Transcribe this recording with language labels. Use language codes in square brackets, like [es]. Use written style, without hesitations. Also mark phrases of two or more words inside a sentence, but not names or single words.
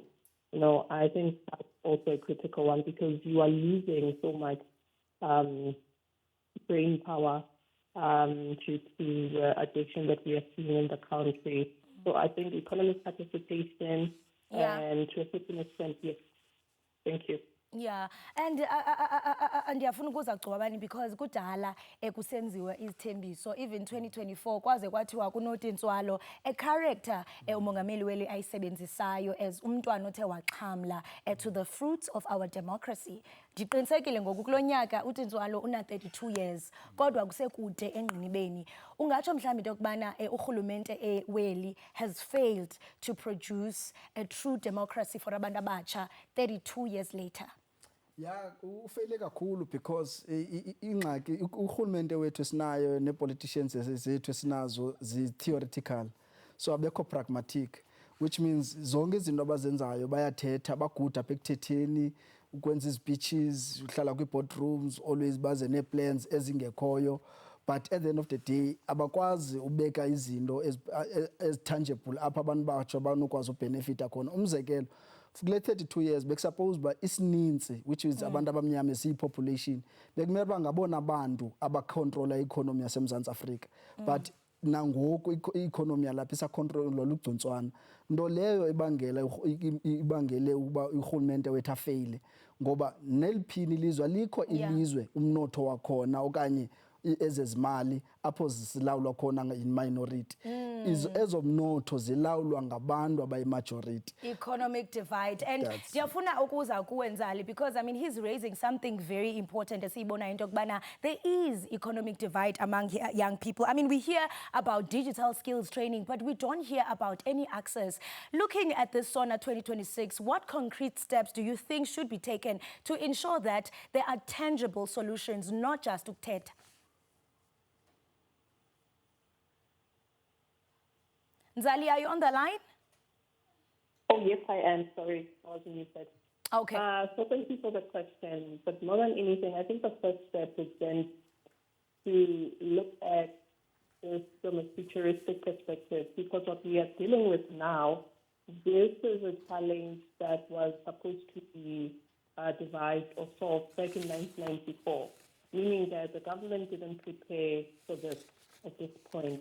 [en] You know, I think that's also a critical one, because you are losing so much brain power due to the addiction that we are seeing in the country. So I think economic participation and to a certain extent, yes. Thank you. Yeah, and [xh] ndiyafuna ukuza gcwabani because kudala kusenziwa izithembiso even 2024 kwaze kwathiwa kunotintswalo [en] a character [xh] umongameli weli ayisebenzisayo as umntwana othe waxhamla [en] to the fruits of our democracy. [xh] Ndiqinisekile ngoku kulo nyaka utintswalo una 32 years kodwa kusekude engqinibeni. Ungatsho mhlawumbi into yokubana urhulumente weli [en] has failed to produce a true democracy for [xh] abantu abatsha 32 years later. Yeah, ufeyile kakhulu because ingxaki urhulumente wethu esinayo ne-politicians zethu esinazo zi-theoretical, so abekho pragmatic, [en] which means [xh] zonke izinto abazenzayo bayathetha, baguda apha ekuthetheni, ukwenza izpeeches, uhlala kwii-boardrooms, always baze nee-plans ezingekhoyo, [en] but at the end of the day [xh] abakwazi ubeka izinto ezi-tangible apha abantu batsho banokwazi ubenefita khona. Umzekelo, kule 32 years bekusuppose uba isininzi, [en] which is [xh] abantu abamnyama esiyi-population, bekumele uba ngabona abantu abakontrola i-economy yaseMzantsi Afrika, but nangoku i-economy yalapha isakontrolwa lugcuntswana, nto leyo ibangele ukuba urhulumente wethu afeyile, ngoba neliphini ilizwe alikho ilizwe umnotho wakhona okanye ezezimali apho zisilawulwa khona yi-minority. Ezomnotho zilawulwa ngabantu abayi-majority. [en] Economic divide. And [xh] ndiyafuna ukuza kuwe [en] Nzali because I mean he's raising something very important [xh] esiyibona into yokubana [en] there is economic divide among young people. I mean we hear about digital skills training but we don't hear about any access. Looking at this Sona 2026, what concrete steps do you think should be taken to ensure that there are tangible solutions, not just ukuthetha? Nzali, are you on the line? Oh, yes, I am. Sorry, I wasn't muted. Okay. So thank you for the question. But more than anything, I think the first step is then to look at this from a futuristic perspective, because what we are dealing with now, this is a challenge that was supposed to be devised or solved back in 1994, meaning that the government didn't prepare for this at this point.